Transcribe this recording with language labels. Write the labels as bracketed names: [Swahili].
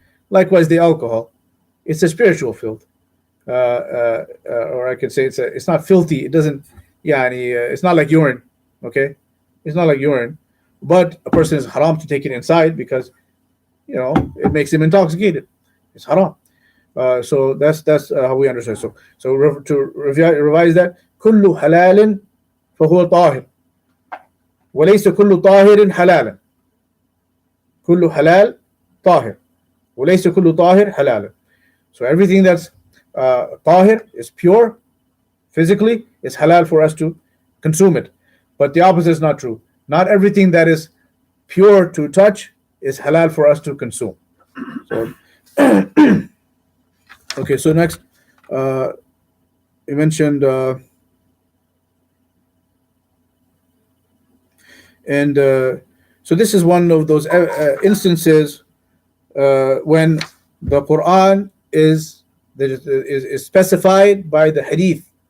[English] Likewise, the alcohol, it's a spiritual filth, or I could say it's not filthy. It doesn't, it's not like urine. Okay, it's not like urine, but a person is haram to take it inside because it makes him intoxicated. It's haram. So that's how we understand. So to revise that, [Arabic] كل حلال فهو طاهر وليس كل طاهر حلالا. كل حلال طاهر وليس كل طاهر حلالا. [English] So everything that's tahir is pure physically, is halal for us to consume it. But the opposite is not true. Not everything that is pure to touch is halal for us to consume. So okay, so next you mentioned so this is one of those instances when the Quran is specified by the hadith.